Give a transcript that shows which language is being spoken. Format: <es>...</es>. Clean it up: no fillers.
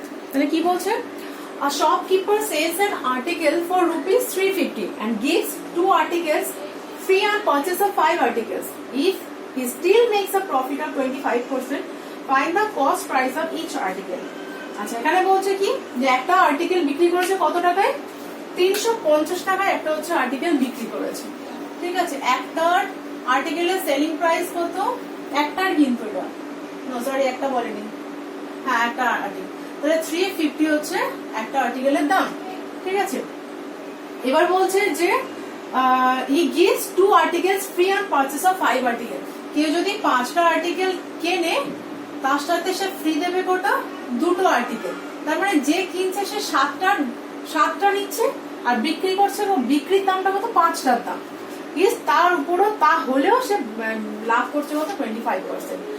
<bn>তাহলে কি বলছে,</bn> <en>a shopkeeper sells an article for rupees 350 and gives 2 articles free on purchase of 5 articles. If he still makes a profit of 25%, find the cost price of each article.</en> <bn>আচ্ছা, এখানে বলছে কি যে একটা article বিক্রি করেছে কত টাকায়, 350 টাকায় একটা হচ্ছে আর্টিকেল বিক্রি করেছে। ঠিক আছে, একটার আর্টিকেলের সেলিং প্রাইস কত, একটার কিন্তু এটা সরি একটা বলেনি, হ্যাঁ একটা আর্টিকেল, তাহলে 350 হচ্ছে একটা আর্টিকেলের দাম। ঠিক আছে, এবার বলছে যে</bn> <en>he gives 2 articles free on purchase of 5 articles.</en> <bn>কেউ যদি 5টা আর্টিকেল কেনে তার সাথে সে ফ্রি দেবে কোটা 2টো আর্টিকেল, তার মানে যে কিনছে সে 7টা নিচ্ছে আর বিক্রি করছে বিক্রির দামটা কত 5টার দাম, তার উপরও তা হলেও সে লাভ করছে কত 25%।</bn>